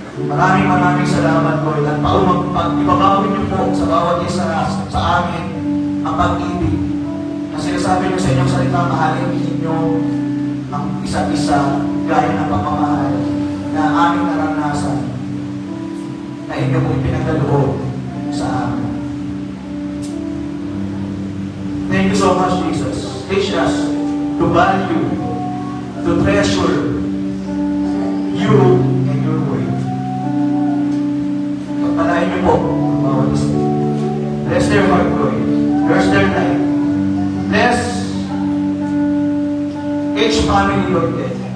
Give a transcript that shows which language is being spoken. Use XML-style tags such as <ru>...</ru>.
<tl>Maraming salamat po at pag-ibabawin niyo po sa bawat isa sa amin ang pag-ibig. Kasi sinasabi niyo sa inyong salita, mahalin ninyo ang isa't isa gaya ng pagmamahal na aming naranasan na inyo pong ipinagkaloob sa amin.</tl> <en>Thank you so much, Jesus. Teach us to value, to treasure you and your word.</en> <tl>Pagpalain niyo po ang bawat isa.</tl> <en>Bless their heart, Lord. Bless their life. Bless each family, Lord God.</en>